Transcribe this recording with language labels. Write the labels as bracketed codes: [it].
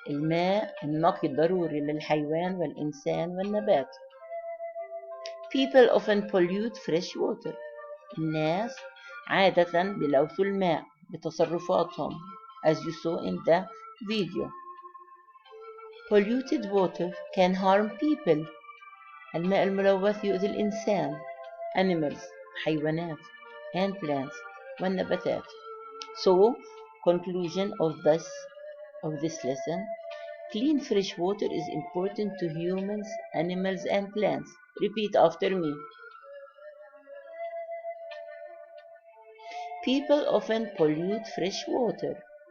[ar] الماء النقي ضروري للحيوان والإنسان والنبات. [en] People often pollute fresh water. [ar] الناس عادة بيلوثوا الماء بتصرفاتهم, [en] as you saw in the video. Polluted water can harm people. [ar] الماء الملوث يؤذي الإنسان, [en] animals, [ar] حيوانات, [en] and plants, [ar] والنباتات. [en] So, conclusion of this lesson: clean fresh water is important to humans, animals, and plants. Repeat after me. People often pollute fresh water.